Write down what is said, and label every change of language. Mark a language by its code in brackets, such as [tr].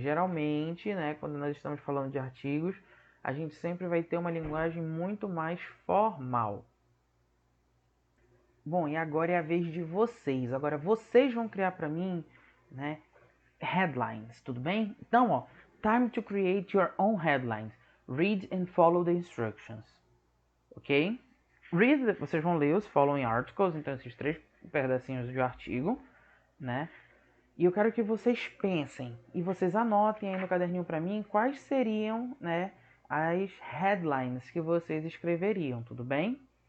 [pt] Geralmente, né, quando nós estamos falando de artigos, a gente sempre vai ter uma linguagem muito mais formal. Bom, e agora é a vez de vocês. Agora vocês vão criar para mim, né, headlines, tudo bem? Então, ó, [en] time to create your own headlines. Read and follow the instructions. Ok? [pt] Read, vocês vão ler os [en] following articles, [pt] então esses 3 pedacinhos de artigo, né? E eu quero que vocês pensem e vocês anotem aí no caderninho para mim quais seriam, né, as headlines que vocês escreveriam, tudo bem?